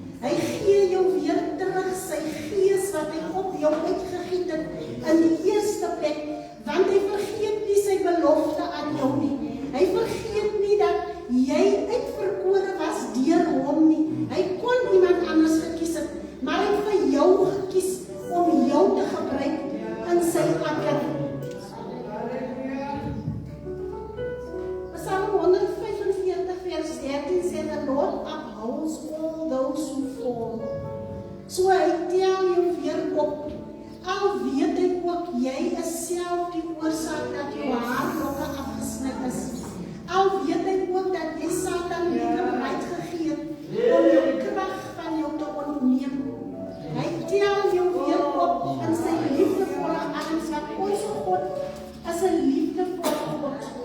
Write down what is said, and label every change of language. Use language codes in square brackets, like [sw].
[af] Hy gee jou weer terug sy gees wat hy op jou uitgegiet het in die eerste plek, want hy vergeet nie sy belofte aan jou nie. Hy vergeet nie dat jy uitverkore was deur hom nie. Hy kon iemand anders gekies het, maar hy het vir jou gekies om jou te gebruik in sy akker. [en] Psalm 145:13 [af] sê, [en] the Lord upholds all those who fall. [af] So hy tel jou weer op. Al weet hy ook, jy is self die oorsaak dat jou haarlokke afgesny is. Al weet hy ook dat jy Satan lekerheid gegee het om jou krag van jou te ontneem. Hy tel jou weer op in sy liefdevolle arms, want ons God is 'n liefdevolle God.